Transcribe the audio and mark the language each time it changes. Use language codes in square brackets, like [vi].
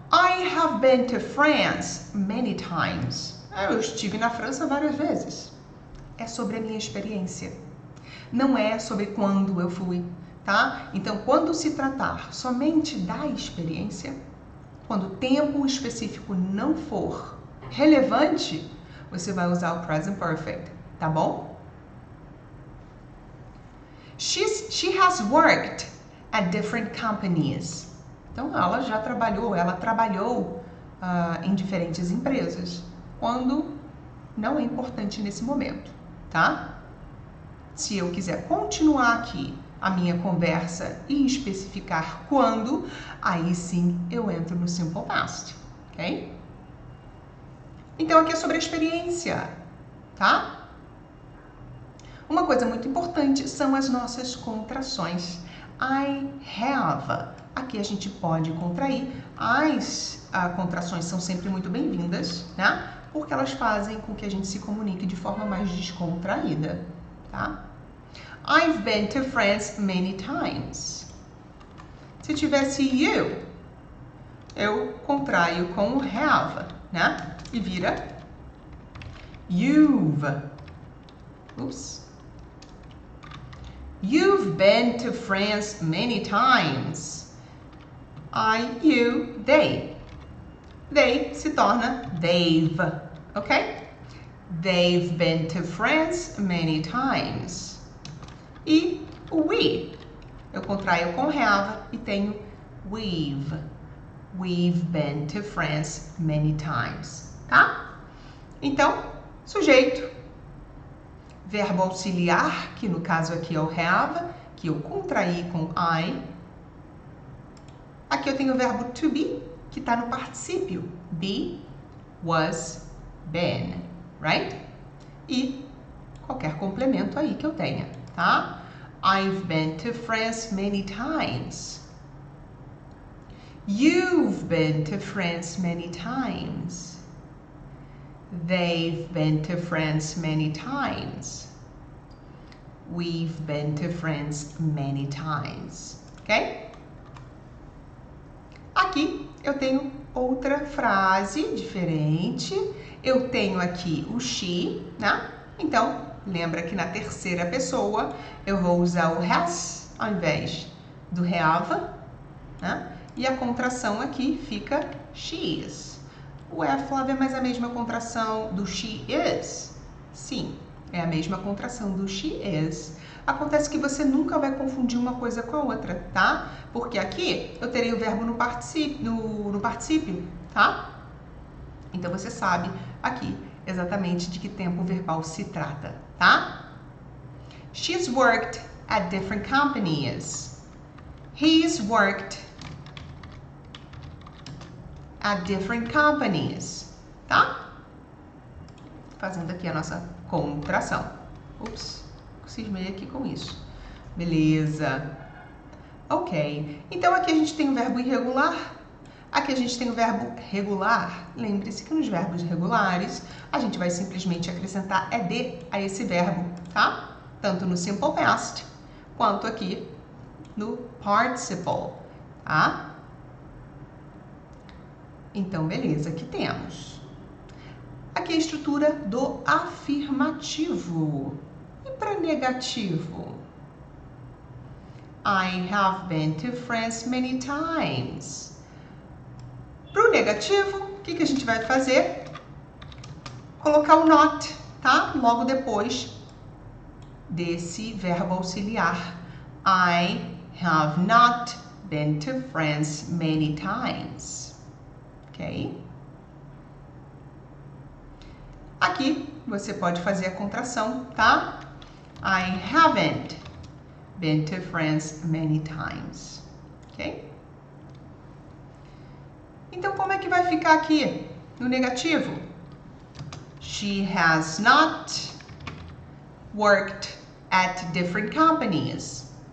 [en] I have been to France many times. [pt] Eu estive na França várias vezes. É sobre a minha experiência. Não é sobre quando eu fui, tá? Então, quando se tratar somente da experiência, quando o tempo específico não for relevante, você vai usar o present perfect, tá bom? [en] She has worked at different companies. [pt] Então, ela trabalhou em diferentes empresas, quando não é importante nesse momento, tá? Se eu quiser continuar aqui a minha conversa e especificar quando, aí sim eu entro no simple past, ok? Então, aqui é sobre a experiência, tá? Uma coisa muito importante são as nossas contrações. [en] I have. [pt] Aqui a gente pode contrair. As contrações são sempre muito bem-vindas, né? Porque elas fazem com que a gente se comunique de forma mais descontraída, tá? [en] I've been to France many times. [pt] Se tivesse you, eu contraio com o have, né? E vira you've. Oops. [en] You've been to France many times. I, you, they. They se torna they've, ok? They've been to France many times. [pt] E o we, eu contraio com have e tenho we've. [en] We've been to France many times, tá? [pt] Então, sujeito, verbo auxiliar, que no caso aqui é o have, que eu contraí com I. Aqui eu tenho o verbo to be, que está no particípio. [en] Be, was, been, right? [pt] E qualquer complemento aí que eu tenha, tá? [en] I've been to France many times. You've been to France many times. They've been to France many times. We've been to France many times. Ok? [pt] Aqui eu tenho outra frase diferente. Eu tenho aqui o she, né? Então, lembra que na terceira pessoa eu vou usar o has ao invés do have, né? E a contração aqui fica she is. Ué, Flávia, mas a mesma contração do she is? Sim, é a mesma contração do she is. Acontece que você nunca vai confundir uma coisa com a outra, tá? Porque aqui eu terei o verbo no particípio, tá? Então você sabe aqui exatamente de que tempo verbal se trata, tá? [en] She's worked at different companies. He's worked at different companies, tá? [pt] Fazendo aqui a nossa contração. Ups, cismei aqui com isso. Beleza. Ok. Então aqui a gente tem o verbo irregular. Aqui a gente tem o verbo regular. Lembre-se que nos verbos regulares a gente vai simplesmente acrescentar ed a esse verbo, tá? Tanto no simple past quanto aqui no participle, tá? Então, beleza, aqui temos. Aqui a estrutura do afirmativo. E para negativo? [en] I have been to France many times. [pt] Para o negativo, o que a gente vai fazer? Colocar o not, tá? Logo depois desse verbo auxiliar. [en] I have not been to France many times. Ok? [pt] Aqui você pode fazer a contração, tá? [en] I haven't been to France many times. Ok? [pt] Então, como é que vai ficar aqui no negativo? [en] She has not worked at different companies.